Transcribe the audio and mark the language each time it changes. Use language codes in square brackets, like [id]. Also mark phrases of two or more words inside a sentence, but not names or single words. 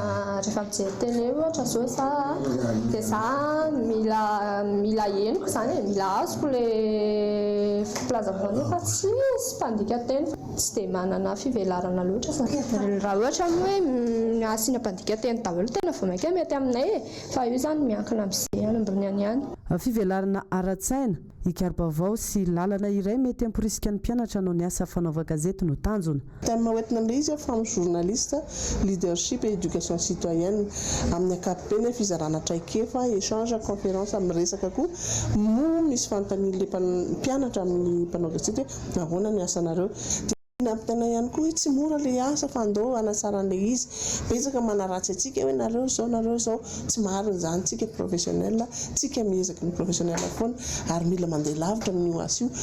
[mg] Rehefa mijery tele ohatra zao izaho dia izaho mila henoko izany mila azoko ilay filazavana fa tsy misy mpandika teny tsy dia manana fivelarana loatra izany. Raha ohatra hoe asiana mpandika teny daholo tena vao maika mety aminay fa io izany miankina amin'izay ambony ihany. Fivelarana ara-tsaina, ikarbavao sy lalana iray mety hamporisika ny mpianatra no ny asa fanaovan-gazety no tanjona. Tena hoentina amin'ilay izy fa amin'ny journaliste, [fr] leadership et éducation citoyenne [mg] amin'ny ankapobeny fizarana traikefa, [fr] échange, conférence [mg] amin'ny resaka koa mo misy fanontanian'ilay mpianatra amin'ny mpanao gazety hoe ahoana ny asanareo. Nampitana ihany koa hoe tsy mora ilay asa fa andao anatsara an'ilay izy. Betsaka manaratsy antsika hoe nareo zao tsy marina izany tsika professionnel, tsika miezaka ny professionnel foana ary mila mandeha lavitra amin'io asa io.